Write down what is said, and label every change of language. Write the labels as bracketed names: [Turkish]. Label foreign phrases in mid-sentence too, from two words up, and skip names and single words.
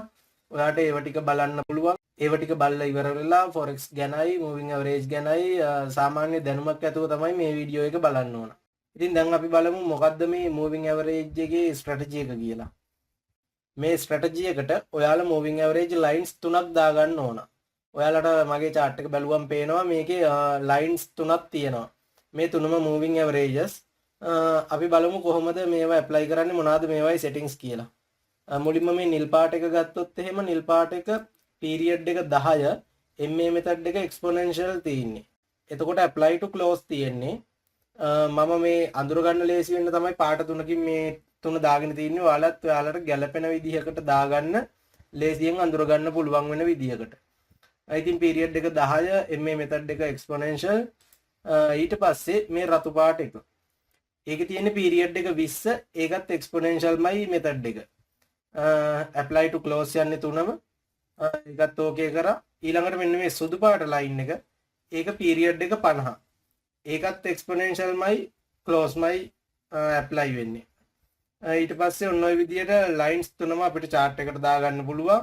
[Sinhala] ඔයාට ඒව ටික බලන්න පුළුවන්. ඒව ටික බලලා ඉවර වෙලා forex ගැනයි [English] moving average [Sinhala] ගැනයි සාමාන්‍ය දැනුමක් ඇතුව තමයි මේ වීඩියෝ එක බලන්න ඕන. ඉතින් දැන් අපි බලමු මොකද්ද මේ [English] moving average [Sinhala] එකේ strategy එක කියලා. මේ ස්ට්‍රැටජි එකට ඔයාලා [English] moving average lines [Sinhala] තුනක් දාගන්න ඕන. ඔයාලට මගේ chart එක බැලුවම පේනවා මේකේ lines තුනක් තියෙනවා. මේ තුනම [English] moving averages. [Sinhala] අපි බලමු කොහොමද මේවා apply කරන්නේ මොනවාද මේවායි settings කියලා. මුලින්ම මේ නිල් පාට එක ගත්තොත් එහෙම නිල් පාට එක period එක 10 [English] MA method [Sinhala] එක exponential තියෙන්නේ. එතකොට [English] apply to close [Sinhala] තියෙන්නේ. මම මේ අඳුර ගන්න ලේසි වෙන්න තමයි පාට තුනකින් මේ තුන දාගෙන තින්නේ. ඔයාලට ගැළපෙන විදිහකට දාගන්න ලේසියෙන් අඳුර ගන්න පුළුවන් වෙන විදිහකට. ඉතින් පීරියඩ් එක 10 [English] MA method [Sinhala] එක එක්ස්පොනෙන්ෂල්. ඊට පස්සේ මේ රතු පාට එක. ඒකේ තියෙන පීරියඩ් එක 20 ඒකත් එක්ස්පොනෙන්ෂල්මයි මෙතඩ් එක. [English] apply to close [Sinhala] යන්නේ තුනම. ඒකත් ඕකේ කරා. ඊළඟට මෙන්න මේ සුදු පාට ලයින් එක. ඒක පීරියඩ් එක 50. ඒකත් එක්ස්පොනෙන්ෂල්මයි ක්ලෝස්මයි apply වෙන්නේ. ඊට පස්සේ ඔන්න ඔය විදිහට ලයින්ස් තුනම අපිට chart එකට දාගන්න පුළුවන්.